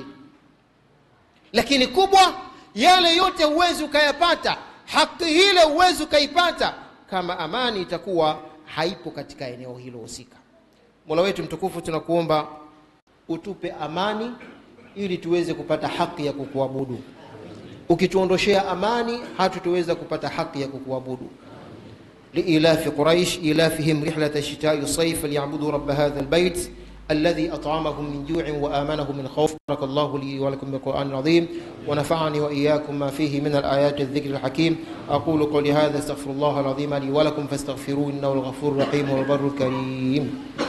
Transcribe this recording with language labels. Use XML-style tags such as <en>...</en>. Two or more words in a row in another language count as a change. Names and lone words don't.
<sw>Lakini kubwa, yale yote huwezi ukayapata, haki hile huwezi ukaipata kama amani itakuwa haipo katika eneo hilo husika. Mola wetu mtukufu, tunakuomba utupe amani ili tuweze kupata haki ya kukuabudu. Ukituondoshea amani, hatutaweza kupata haki ya kukuabudu.</sw> <ar>لإلاف قريش إلافهم رحلة الشتاء والصيف فليعبدوا رب هذا البيت الذي أطعمهم من جوع وآمنهم من خوف. بارك الله لي ولكم بالقرآن العظيم ونفعني وإياكم ما فيه من الآيات الذكر الحكيم. أقول قولي هذا استغفر الله العظيم لي ولكم فاستغفروه إنه الغفور الرحيم والبر الكريم.</ar>